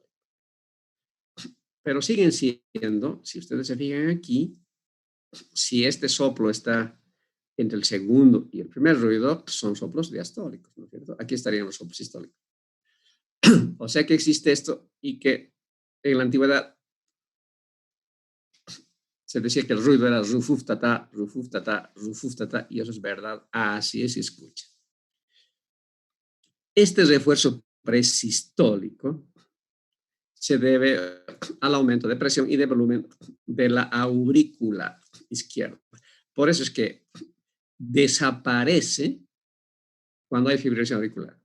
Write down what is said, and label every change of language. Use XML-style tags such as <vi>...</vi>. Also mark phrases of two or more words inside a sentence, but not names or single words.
<es>Pero siguen siendo, si ustedes se fijan aquí, si este soplo está entre el segundo y el primer ruido, son soplos diastólicos, ¿no es cierto? Aquí estarían los soplos sistólicos. O sea que existe esto y que en la antigüedad se decía que el ruido era rufuf tata, rufuf tata, rufuf tata, y eso es verdad, así es, se escucha. Este refuerzo presistólico se debe al aumento de presión y de volumen de la aurícula izquierda. Por eso es que desaparece cuando hay fibrilación auricular.</es>